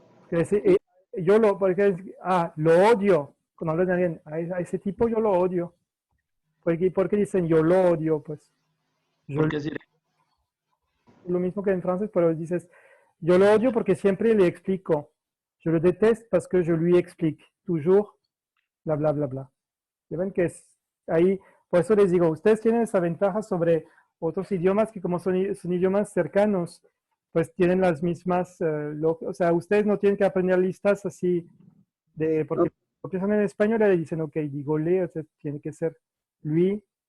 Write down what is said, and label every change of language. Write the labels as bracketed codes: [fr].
[es] Que decir, yo porque, lo odio. Cuando hablan de alguien, a ese tipo yo lo odio. ¿Por qué dicen yo lo odio? Pues yo Porque es directo. lo mismo que en francés, pero dices, yo lo odio porque siempre le explico. [fr] Je le déteste parce que je lui explique. Toujours, bla, bla, bla, bla. [es] Ya ven que es ahí, por eso les digo, ustedes tienen esa ventaja sobre otros idiomas que como son idiomas cercanos, pues tienen las mismas, o sea, ustedes no tienen que aprender listas así porque son en español y le dicen, ok, digo le, o sea, tiene que ser lui.